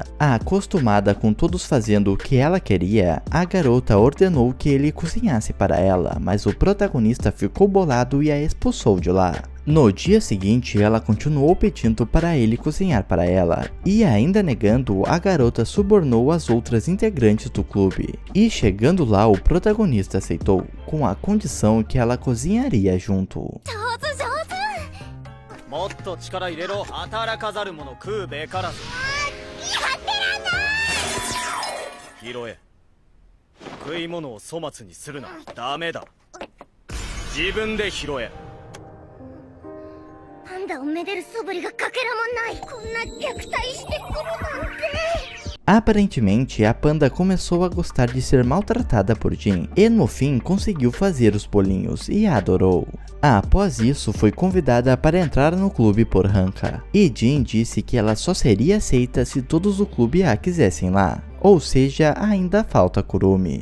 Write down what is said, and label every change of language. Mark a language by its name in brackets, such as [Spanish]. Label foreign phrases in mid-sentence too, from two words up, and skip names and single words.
[Portuguese] Acostumada com todos fazendo o que ela queria, a garota ordenou que ele cozinhasse para ela, mas o protagonista ficou bolado e a expulsou de lá. No dia seguinte, ela continuou pedindo para ele cozinhar para ela, e ainda negando, a garota subornou as outras integrantes do clube. E chegando lá, o protagonista aceitou, com a condição que ela cozinharia junto. [Japanese] もっと力入れろ。働かざる者食うべからず。拾え。食い物を粗末にするな。ダメだ。自分で拾え。パンダをめでる素振りがかけらもない。こんな虐待してくるなんて。 [Portuguese] Aparentemente, a panda começou a gostar de ser maltratada por Jin e no fim conseguiu fazer os bolinhos e a adorou. Após isso, foi convidada para entrar no clube por Hanka, e Jin disse que ela só seria aceita se todos do clube a quisessem lá, ou seja, ainda falta Kurumi.